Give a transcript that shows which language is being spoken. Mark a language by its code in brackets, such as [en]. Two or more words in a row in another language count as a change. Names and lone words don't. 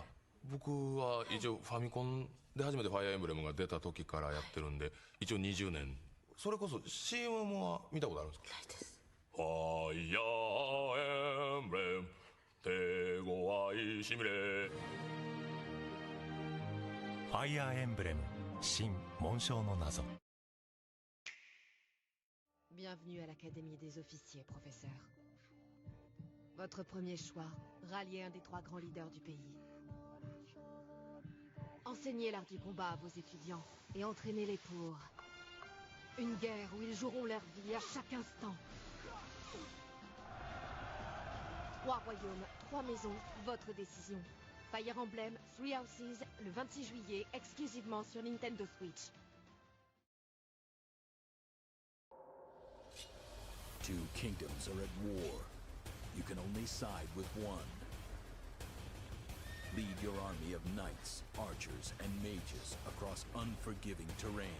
[ja] 僕は一応ファミコンで初めてファイアーエンブレムが出た時からやってるんで、一応20年。それこそ CM は見たことあるんですか？ないです。ファイアーエンブレム手強いしみれ。ファイアーエンブレム新紋章の謎。 [fr] Bienvenue à l'Académie des officiers, professeur. Votre premier choix, rallier un des 3 grands leaders du pays. Enseignez l'art du combat à vos étudiants et entraînez-les pour une guerre où ils joueront leur vie à chaque instant. 3 royaumes, 3 maisons, votre décision. Fire Emblem, 3 Houses, le 26 juillet, exclusivement sur Nintendo Switch. [en] 2 kingdoms are at war. You can only side with one. Lead your army of knights, archers, and mages across unforgiving terrain.